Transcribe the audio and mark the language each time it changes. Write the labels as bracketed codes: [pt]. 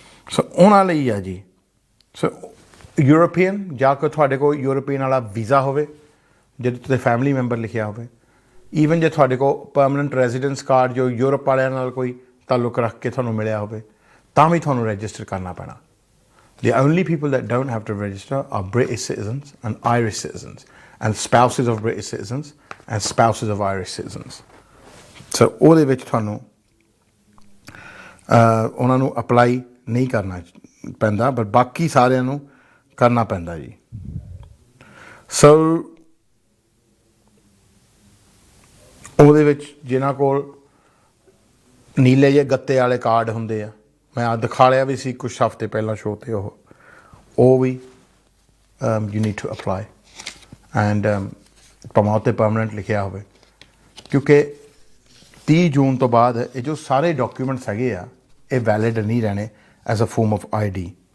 [pa] ਸੋ ਉਹਨਾਂ ਲਈ ਆ ਜੀ। ਸੋ ਯੂਰੋਪੀਅਨ, ਜਾਂ ਕੋਈ ਤੁਹਾਡੇ ਕੋਲ ਯੂਰੋਪੀਅਨ ਵਾਲਾ ਵੀਜ਼ਾ ਹੋਵੇ ਜਿਹਦੇ ਉੱਤੇ ਫੈਮਿਲੀ ਮੈਂਬਰ ਲਿਖਿਆ ਹੋਵੇ, ਈਵਨ ਜੇ ਤੁਹਾਡੇ ਕੋਲ ਪਰਮਾਨੈਂਟ ਰੈਜ਼ੀਡੈਂਸ ਕਾਰਡ ਜੋ ਯੂਰਪ ਵਾਲਿਆਂ ਨਾਲ ਕੋਈ ਤਾਲੁਕ ਰੱਖ ਕੇ ਤੁਹਾਨੂੰ ਮਿਲਿਆ ਹੋਵੇ, ਤਾਂ ਵੀ ਤੁਹਾਨੂੰ ਰਜਿਸਟਰ ਕਰਨਾ ਪੈਣਾ। [en] The only people that don't have to register are British citizens and Irish citizens and spouses of British citizens and spouses of Irish citizens. [pa] So ਉਹਦੇ ਵਿੱਚ ਤੁਹਾਨੂੰ ਉਹਨਾਂ ਨੂੰ ਅਪਲਾਈ ਨਹੀਂ ਕਰਨਾ ਪੈਂਦਾ, ਪਰ ਬਾਕੀ ਸਾਰਿਆਂ ਨੂੰ ਕਰਨਾ ਪੈਂਦਾ ਜੀ। ਸੋ ਉਹਦੇ ਵਿੱਚ ਜਿਨ੍ਹਾਂ ਕੋਲ ਨੀਲੇ ਜਿਹੇ ਗੱਤੇ ਵਾਲੇ ਕਾਰਡ ਹੁੰਦੇ ਆ, ਮੈਂ ਆ ਦਿਖਾ ਲਿਆ ਵੀ ਸੀ ਕੁਛ ਹਫ਼ਤੇ ਪਹਿਲਾਂ ਸ਼ੋਅ 'ਤੇ, ਉਹ ਵੀ [en] you need to apply and [pa] ਭਾਵੇਂ ਉੱਤੇ ਪਰਮਾਨੈਂਟ ਲਿਖਿਆ ਹੋਵੇ, ਕਿਉਂਕਿ 30 ਜੂਨ ਤੋਂ ਬਾਅਦ ਇਹ ਜੋ ਸਾਰੇ ਡਾਕੂਮੈਂਟਸ ਹੈਗੇ ਆ ਇਹ ਵੈਲਿਡ ਨਹੀਂ ਰਹਿਣੇ [en] As a form of ID।